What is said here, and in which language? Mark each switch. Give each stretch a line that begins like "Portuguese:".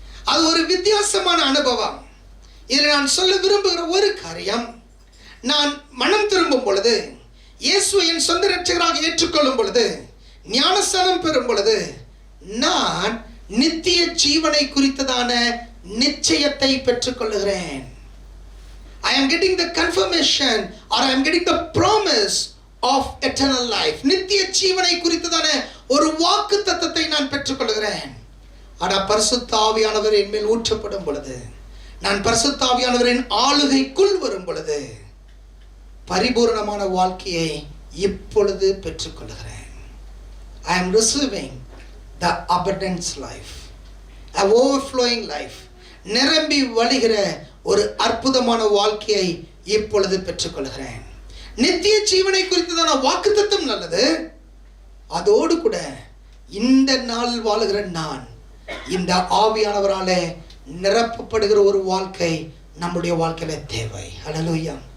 Tamil: அது ஒரு வித்தியாசமான அனுபவம். இதில் நான் சொல்ல விரும்புகிற ஒரு காரியம், நான் மனம் திரும்பும் பொழுது, இயேசுவை என் சொந்த இரட்சகராக ஏற்றுக்கொள்ளும் பொழுது, ஞானஸ்நானம் பெறும் பொழுது, நான் நித்திய ஜீவனை குறித்ததான நிச்சயத்தை பெற்றுக்கொள்ளுகிறேன்.
English: I am getting the confirmation or I am getting the promise of eternal life.
Tamil: நித்திய ஜீவனை குறித்ததான ஒரு வாக்குத்தத்தத்தை நான் பெற்றுக்கொள்கிறேன். ஆனா பரிசுத்த ஆவியானவர் என் மேல் ஊற்றப்படும் பொழுது, நான் பரிசுத்த ஆவியானவரின் ஆளுகைக்குள் வரும் பொழுது பரிபூரணமான வாழ்க்கையை இப்பொழுது பெற்றுக்கொள்கிறேன்.
English: I am receiving the abundance life, a overflowing life.
Tamil: நிரம்பி வழிகிற ஒரு அற்புதமான வாழ்க்கையை இப்பொழுது பெற்றுக்கொள்கிறேன். நித்திய ஜீவனை குறித்ததான வாக்குத்தத்தம் நல்லது. அதோடு கூட இந்த நாளில் வாழுகிற நான் இந்த ஆவியானவராலே நிரப்பப்படுகிற ஒரு வாழ்க்கை நம்முடைய வாழ்க்கையில தேவை. ஹல்லேலூயா.